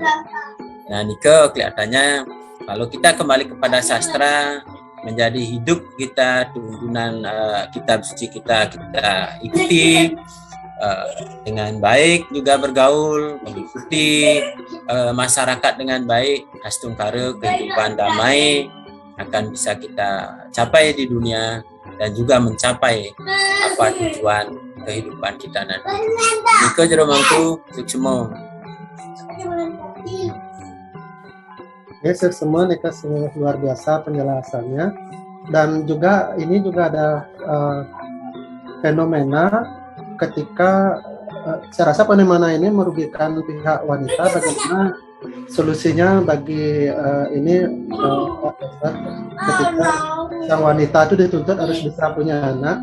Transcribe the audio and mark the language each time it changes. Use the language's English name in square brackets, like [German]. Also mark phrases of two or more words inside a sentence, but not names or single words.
[Indonesian] Nah, Nike kelihatannya kalau kita kembali kepada sastra, menjadi hidup kita, tuntunan kitab suci kita ikuti dengan baik, juga bergaul, mengikuti masyarakat dengan baik, astungkara kehidupan damai akan bisa kita capai di dunia dan juga mencapai apa tujuan kehidupan kita nanti. [Balinese] Niko jeromangku suksemo. [Indonesian] Ya, semua Nika sangat luar biasa penjelasannya, dan juga ini juga ada fenomena ketika saya rasa fenomena ini merugikan pihak wanita. Bagaimana solusinya bagi ini ketika sang wanita itu dituntut harus bisa punya anak.